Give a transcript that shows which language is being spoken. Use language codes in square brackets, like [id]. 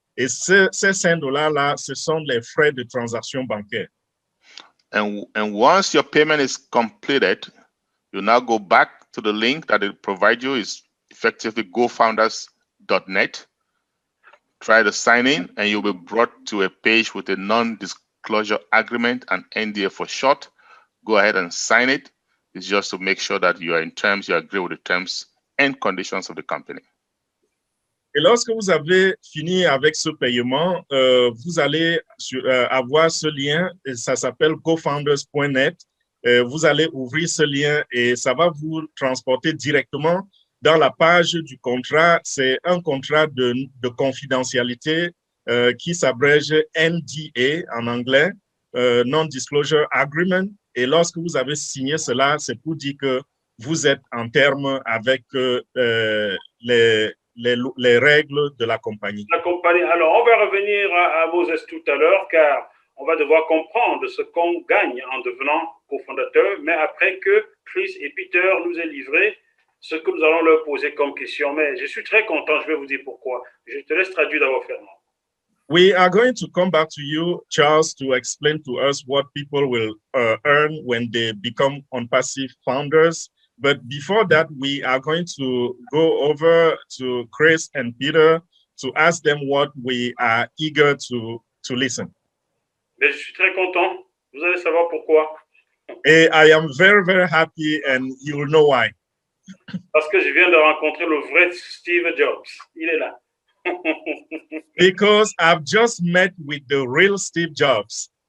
[fr] Et ces $5-là, ce sont les frais de transaction bancaire. [en] And once your payment is completed, you now go back to the link that it provides you, is effectively gofounders.net. Try to sign in, and you'll be brought to a page with a non-disclosure agreement, an NDA for short. Go ahead and sign it. It's just to make sure that you are in terms, you agree with the terms and conditions of the company. [fr] Et lorsque vous avez fini avec ce paiement, vous allez avoir ce lien, et ça s'appelle gofounders.net. Vous allez ouvrir ce lien et ça va vous transporter directement dans la page du contrat. C'est un contrat de confidentialité qui s'abrège NDA en anglais, Non-Disclosure Agreement. Et lorsque vous avez signé cela, c'est pour dire que vous êtes en terme avec les règles de la compagnie. Alors, on va revenir à Moses tout à l'heure, car on va devoir comprendre ce qu'on gagne en devenant cofondateur, mais après que Chris et Peter nous aient livré ce que nous allons leur poser comme question. Mais je suis très content, je vais vous dire pourquoi. Je te laisse traduire d'abord, Fernand. [en] We are going to come back to you, Charles, to explain to us what people will earn when they become OnPassive founders. But before that, we are going to go over to Chris and Peter to ask them what we are eager to listen. [fr] Mais je suis très content. Vous allez savoir pourquoi. [en] I am very, very happy, and you will know why. [fr] Parce que je viens de rencontrer le vrai Steve Jobs. Il est là. [en] Because I've just met with the real Steve Jobs.